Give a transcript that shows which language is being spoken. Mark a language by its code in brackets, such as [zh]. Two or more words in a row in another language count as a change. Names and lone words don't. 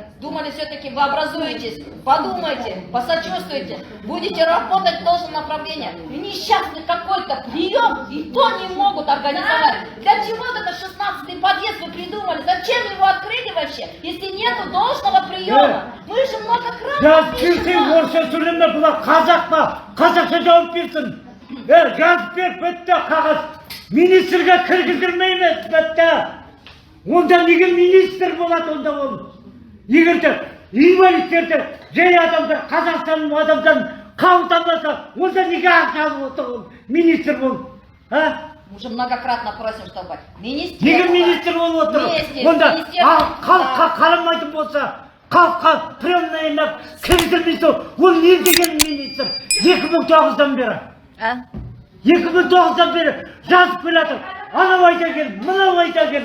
[ru] Думали, все-таки вы образуетесь, подумайте, посочувствуйте, будете работать в должном направлении. И несчастный какой-то прием, и то не могут организовать. Для чего это 16-й подъезд вы придумали? Зачем его открыли вообще, если нету должного приема? Мы же многократно [kk] Жазып [ru] пишем [kk] берсең [ru] вам. [kk] орысша сөйлеме, бұлар қазақ па? Қазақша жауап берсін. Жазып бер, бітті қағаз. Министрге кіргіздірмейміз, бітті. Онда неге министр болады онда ол? Егер де инвалидтерді жай адамдар, Қазақстанның адамдан қабылдамаса, онда неге ақша алып отыр ол? Министр бол. А? [ru] Мы уже многократно просим, чтобы министр... [kk] Неге министр болып отыр? Онда халыққа қарамайтын болса, халыққа приемныйына кіргіздірмейді, ол не деген министр? 2009-дан бері. А? 2009-дан бері жазып келатыр. Анау айта кел, мынау айта кел.